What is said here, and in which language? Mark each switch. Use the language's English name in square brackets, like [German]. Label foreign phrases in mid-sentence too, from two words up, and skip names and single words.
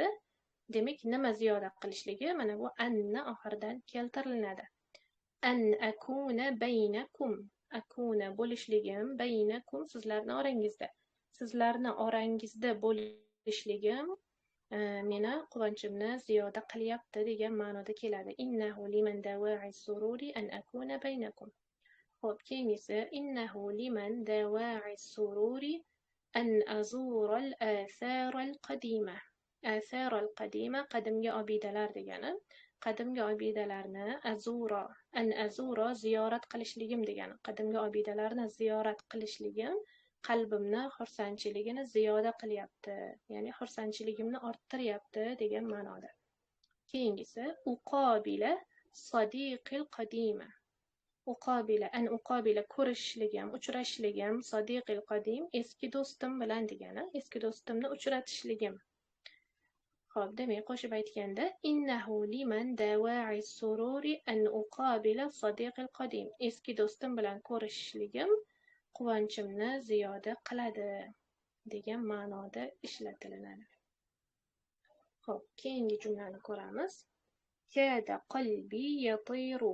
[Uzbek] Demak, nima ziyoda qilishligi mana bu anni oxiridan keltiriladi. [Arabic] أن أكون بينكم. [Uzbek] Akuna bo'lishligim, baynakum sizlarning orangizda. Sizlarning orangizda bo'lishligim meni quvonchimni ziyoda qilyapti degan ma'noda keladi. [Arabic] إنه لمن دواعي سروري أن أكون بينكم. Xo'p, keyingisi إنه لمن دواعي سروري أن أزور الآثار القديمة. الآثار القديمة [Uzbek] qadimgi obidalar degani. Qadimgi obidalarni azura ziyorat qilishligim degani. Qadimgi obidalarni ziyorat qilishligim qalbimni xursandchiligini ziyoda qilyapti, ya'ni xursandchiligimni orttiryapti degan ma'noda. [Arabic] Keyingisi أقابل صديقي القديم. [Uzbek] Uqobila ko'rishligim, uchrashligim, [Arabic] صديقي القديم [Uzbek] eski do'stim bilan degani, eski do'stimni uchratishligim. [Arabic] Xo'p, demak, qo'shib aytganda إنه لمن دواعي سروري أن أقابل صديقي القديم. [Uzbek] Eski do'stim bilan ko'rishishligim quvonchimni ziyoda qiladi degan ma'noda ishlatilinadi. Xo'p, keyingi jumlani ko'ramiz. [Arabic] كاد قلبي يطير.